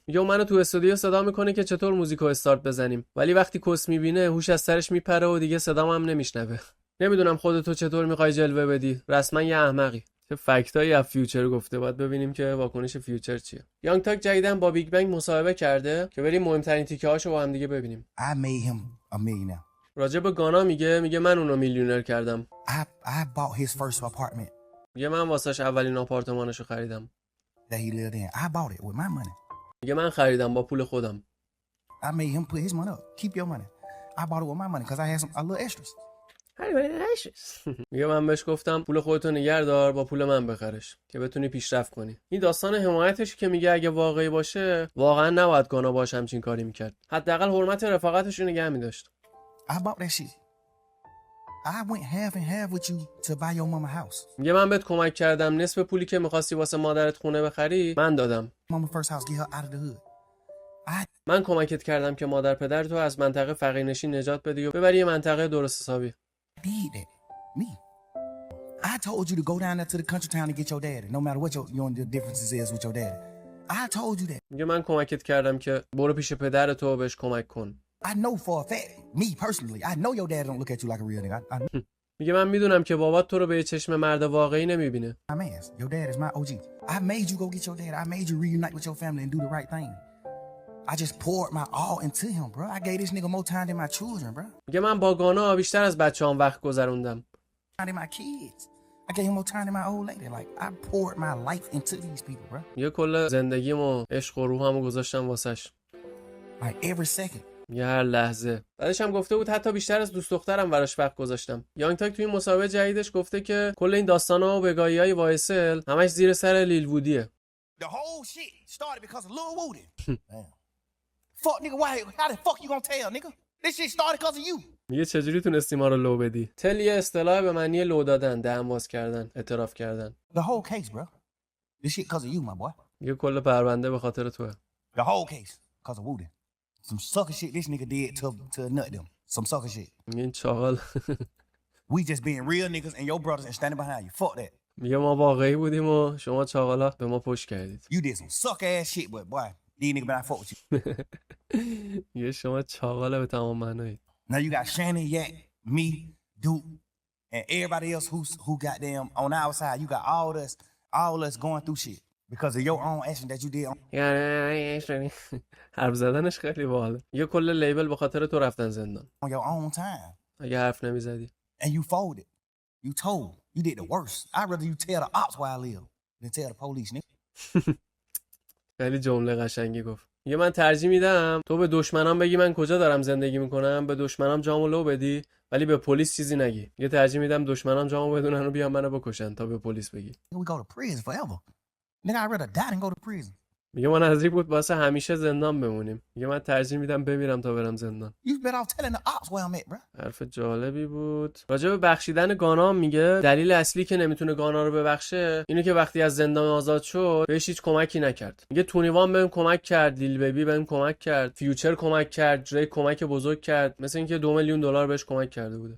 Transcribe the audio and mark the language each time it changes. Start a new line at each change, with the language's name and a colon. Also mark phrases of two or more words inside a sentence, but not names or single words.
Persian: میگه منو تو استودیو صدا میکنه که چطور موزیکو استارت بزنیم، ولی وقتی کس میبینه هوش از سرش میپره و دیگه صدام هم نمیشنوه. نمیدونم خودتو چطور میخوای جلوه بدی، رسما یه احمقی. چه فکتایی از فیوچر گفته، باید ببینیم که واکنش فیوچر چیه. یانگ تاگ جدیدن با بیگ بنگ مصاحبه کرده که بریم مهمترین تیکه هاشو با هم دیگه ببینیم.
English: I made him a millionaire.
Persian: راجع به گانا میگه من اونو میلیونر کردم.
English: I bought his first apartment.
Persian: میگه من واسش اولین آپارتمانشو خریدم.
English: that he lived in. I bought it with my money.
Persian: میگه من خریدم با پول خودم.
English: I made him put his money up. Keep your money. I bought it with my money because I had a little extras.
Persian: میگه من بهش گفتم پول خودتو نگه دار، با پول من بخرش که بتونی پیشرفت کنی. این داستان حمایتش که میگه اگه واقعی باشه، واقعا نباید گانا باش همچین کاری میکرد. حداقل حرمت رفاقتش رو نگه می‌داشت.
English: I bought that shit. I went half and half with you to buy your mama house.
Persian: میگه من بهت کمک کردم، نصف پولی که می‌خواستی واسه مادرت خونه بخری من دادم.
English: Mama first house, get her out of the hood.
Persian: من کمکت کردم که مادر پدر تو از منطقه فقیرنشین نجات بدی و ببری یه منطقه درست حسابی.
English: Did that. Me. I told you to go down there to the country town and get your daddy. No matter what your differences is with your daddy. I told you that.
Persian: میگه من کمکت کردم که برو پیش پدر تو بهش کمک کن.
English: I know for a fact, me personally, I know your dad don't look at you like a real nigga. I
Persian: میگه من میدونم که بابات تو رو به یه چشم مرد واقعی نمیبینه.
English: my man's. Your dad is my OG. I made you go get your dad. I made you reunite with your family and do the right thing. I just poured my all into him, bro. I gave this nigga more time than my children, bro.
Persian: میگه من با گانا بیشتر از بچه‌ام وقت گذروندم.
English: Than my kids. I gave him more time than my old lady. Like I poured my life into these people, bro.
Persian: میگه کل زندگیمو، عشق و روحمو گذاشتم واسش.
English: Like every second.
Persian: میگه هر لحظه. بعدش هم گفته بود حتی بیشتر از دوست دخترم براش وقت گذاشتم. یانگ تاک توی این مسابقه جدیدش گفته که کل این داستانا و بگاهی‌های وایسل همش زیر سر لیل وودیه.
English: The whole shit started because of Lil Woody. Damn. Fuck nigga, why? How the fuck you gonna tell, nigga? This shit started because of you.
Persian: میگه چجوری تونستی ما رو لو بدی؟ تل یه اصطلاح به معنی لو دادن، دهن‌باز کردن، اعتراف کردن.
English: The whole case, bro. This shit because of you, my boy.
Persian: میگه کل پرونده به خاطر توه.
English: The whole case because of Woody. Some sucker shit this nigga did to nut them. Some sucker shit.
Persian: میگه این چاقال.
English: We just being real niggas and your brothers and standing behind you. Fuck that.
Persian: میگه ما واقعی بودیم و شما چاقالا به ما پشت کردید.
English: You did some suck ass shit, but boy, these niggas better not fuck with you. میگه شما چاقالا به تمام معنایی. Now you got Shannon, Yak, me, Duke, and everybody else who got them on our side. You got all us going through shit because of your own action that you did.
Persian: حرف زدنش خیلی باحاله. یه کل لیبل به خاطر تو رفتن زندان.
English: On your own time.
Persian: اگه حرف نمیزدی.
English: And you folded. You told. You did the worst. I'd rather you tell the ops where I live than tell the police, nigga.
Persian: خیلی جمله قشنگی گفت. میگه من ترجیح میدم تو به دشمنام بگی من کجا دارم زندگی میکنم، به دشمنام جامو لو بدی ولی به پلیس چیزی نگی. یه ترجیح میدم دشمنام جامو بدونن و بیان منو بکشن تا به پلیس بگی.
English: We go to prison forever. Nigga, I'd rather die than go to prison.
Persian: میگه من نزدیک بود واسه همیشه زندان بمونیم. میگه من ترجیح میدم بمیرم تا برم زندان.
English: You better off telling the ops where I'm at, bro.
Persian: حرف جالبی بود. راجع به بخشیدن گانا میگه دلیل اصلی که نمیتونه گانا رو ببخشه اینه که وقتی از زندان آزاد شد بهش هیچ کمکی نکرد. میگه تونیوان بهم کمک کرد، لیل بیبی بهم کمک کرد، فیوچر کمک کرد، دریک کمک بزرگ کرد، مثل اینکه 2 میلیون دلار بهش کمک کرده بوده.